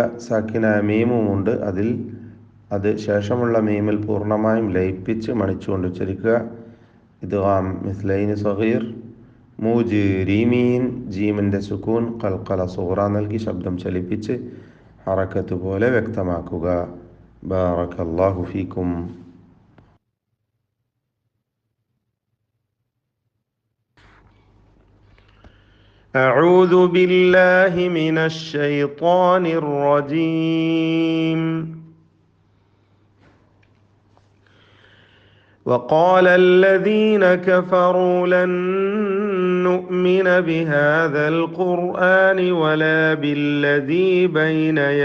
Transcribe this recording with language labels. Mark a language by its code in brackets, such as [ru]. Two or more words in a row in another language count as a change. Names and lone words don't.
[ml] സാക്കിന മീമുമുണ്ട്, അത് ശേഷമുള്ള മീമിൽ പൂർണ്ണമായും ലയിപ്പിച്ച് മണിച്ചുകൊണ്ട് ഉച്ചരിക്കുക. [ar] إدغام مثلين صغير. [ml] മുജ്രിമീൻ ജീമിൻ്റെ സുക്കൂൻ [ar] قلقلة صغرى [ml] നൽകി ശബ്ദം ചലിപ്പിച്ച് ഹറക്കത്ത് പോലെ വ്യക്തമാക്കുക. [ar] بارك الله فيكم. أعوذ بالله من الشيطان الرجيم. وقال الذين كفروا لن نؤمن بهذا القرآن ولا بالذي بين